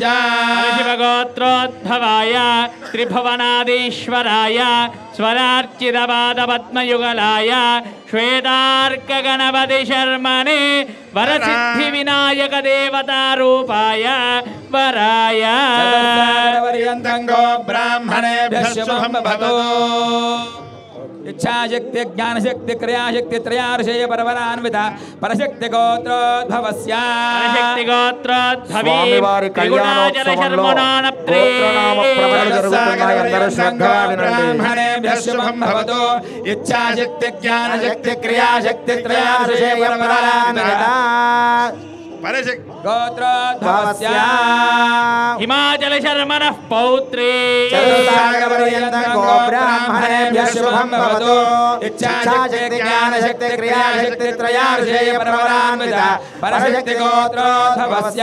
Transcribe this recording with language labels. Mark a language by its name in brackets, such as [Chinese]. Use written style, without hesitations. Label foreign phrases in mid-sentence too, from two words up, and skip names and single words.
[Sanskrit] परशिवगोत्रोद्भवाय त्रिभुवनाधीश्वराय स्वरार्चितपादपद्मयुगलाय श्वेतार्कगणपति शर्मणे वरसिद्धिविनायक देवतारूपाय वराय चतुस्सागरपर्यन्तं गो ब्राह्मणेभ्यः शुभं भवतु इच्छाशक्ति ज्ञानशक्ति क्रियाशक्ति त्रयार्षेय परवरान्विता परशक्ति गोत्रोद्भवस्य परशक्ति गोत्रोद्भवी [Telugu] స్వామివారి కళ్యాణోత్సవంలో గోత్రనామ ప్రవచనం జరుగుతున్నాయి. అందరూ శ్రద్ధగా వినండి. [Sanskrit] ब्राह्मणेभ्यः शुभं भवतु इच्छाशक्ति ज्ञानशक्ति क्रियाशक्ति त्रयार्षेय परवरान्विता गोत्रोद्भवस्य हिमाचल शर्मणः पौत्रे चतुस्सागरपर्यन्तं गो ब्राह्मणेभ्यः शुभं भवतु इच्छाशक्ति ज्ञानशक्ति क्रियाशक्ति त्रयार्षेय परवरान्विता परशक्ति गोत्रोद्भवस्य